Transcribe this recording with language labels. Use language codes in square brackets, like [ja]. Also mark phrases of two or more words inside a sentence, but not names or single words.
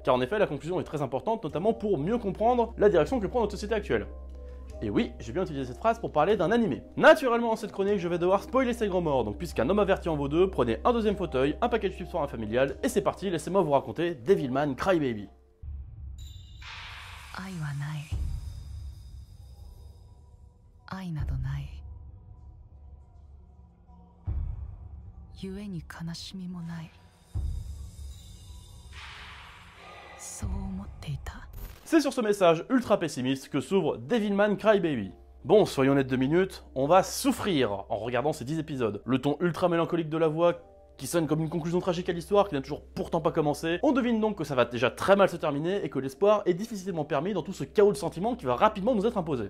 [fr] Car en effet, la conclusion est très importante, notamment pour mieux comprendre la direction que prend notre société actuelle. Et oui, j'ai bien utilisé cette phrase pour parler d'un animé. Naturellement, dans cette chronique, je vais devoir spoiler ses grands morts, donc puisqu'un homme averti en vaut deux, prenez un deuxième fauteuil, un paquet de chips pour un familial, et c'est parti, laissez-moi vous raconter Devilman Crybaby. [ja] 愛はない愛などない故に悲しみもないそう思っていた [fr] C'est sur ce message ultra pessimiste que s'ouvre Devilman Crybaby. Bon, soyons honnêtes 2 minutes, on va souffrir en regardant ces 10 épisodes. Le ton ultra mélancolique de la voix qui sonne comme une conclusion tragique à l'histoire qui n'a toujours pourtant pas commencé. On devine donc que ça va déjà très mal se terminer et que l'espoir est difficilement permis dans tout ce chaos de sentiments qui va rapidement nous être imposé.